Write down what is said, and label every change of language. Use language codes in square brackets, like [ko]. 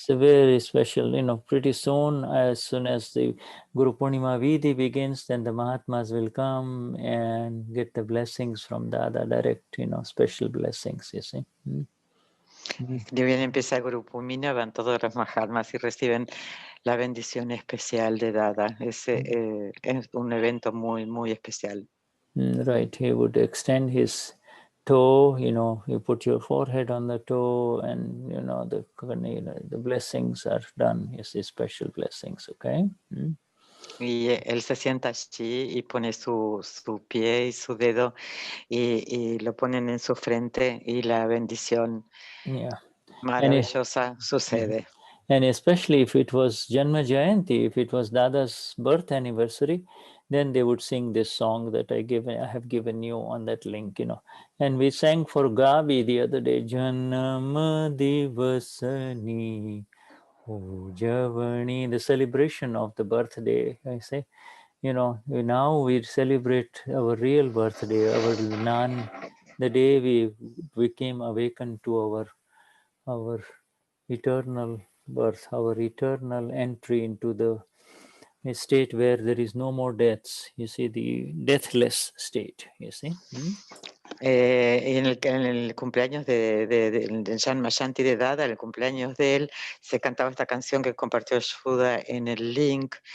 [en] It's a very special, pretty soon as the Guru Purnima Vidhi begins, then the Mahatmas will come and get the blessings from Dada direct, special blessings, you see. [es] Ni bien empieza el Guru Purnima, van todos los Mahatmas y reciben la bendición especial de Dada. Es un evento muy, muy especial. [en] Right, he would extend his toe, you put your forehead on the toe, and the blessings are done. You see, special blessings, okay? [es] Y él se sienta allí y pone su pie y su dedo y lo ponen en su frente y la bendición maravillosa sucede. [en] And especially if it was Janma Jayanti, if it was Dada's birth anniversary, then they would sing this song that I have given you on that link, And we sang for Gavi the other day, Janma Divasani Ujavani, the celebration of the birthday, I say. Now we celebrate our real birthday, our Gnan, the day we became awakened to our eternal birth, our eternal entry into the state where there is no more deaths. You see, the deathless state, you see. [es] En el cumpleaños de Jan Mayanti de Dada, en el cumpleaños de él, se cantaba esta canción que compartió Shuddha en el link.